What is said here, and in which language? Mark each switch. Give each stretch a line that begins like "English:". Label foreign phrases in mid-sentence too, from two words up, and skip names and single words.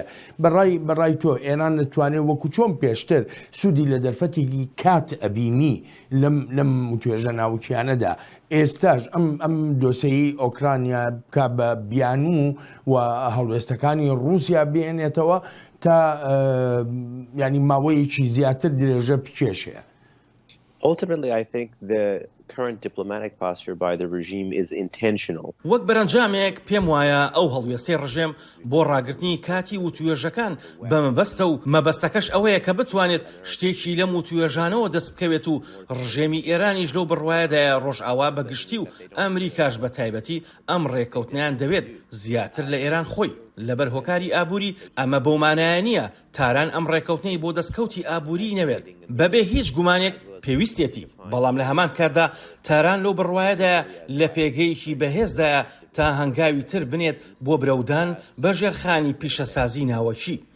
Central Kurdish: بەڕای تۆ ئێران دەتوانێت وەکو چۆن پێشتر سوودی لە دەرفەتێکی کات ئەبینی لەم توێژە ناوچیانەدا ئێستاش ئەم دۆسەی ئۆکرانیا بکە بە بیانوو و هەڵوێستەکانی رووسیا بێنێتەوە تا ینی ماوەیەکی زیاتر درێژە بکێشێ.
English: Ultimately, I think the current diplomatic posture by the regime is intentional.
Central Kurdish: وەک بەرەنجامێک پێم وایە ئەو هەڵوێستەی ڕژێم بۆ ڕاگرتنی کاتی وتوێژەکان بە مەبەستە و مەبەستەکەش ئەوەیە کە بتوانێت شتێکی لەم وتوێژانەوە دەست بکەوێت و ڕژێمی ئێرانیش لەو بڕوایەدایە ڕۆژئاوا بەگشتی و ئەمریکاش بە تایبەتی ئەم ڕێکەوتنیان دەوێت زیاتر لە ئێران خۆی لەبەر هۆکاری ئابووری ئەمە بەومانایە نییە تاران ئەم ڕێکەوتنەی بۆ دەستکەوتی ئابووری نەوێت بەبێ هیچ گومانێک پێویستێتی، بەڵام لە هەمان کاتدا تاران لەو بڕوایەدایە لە پێگەیەکی بەهێزدایە تا هەنگاوی تر بنێت بۆ برەودان بە ژێرخانی پیشەسازی ناوەکی.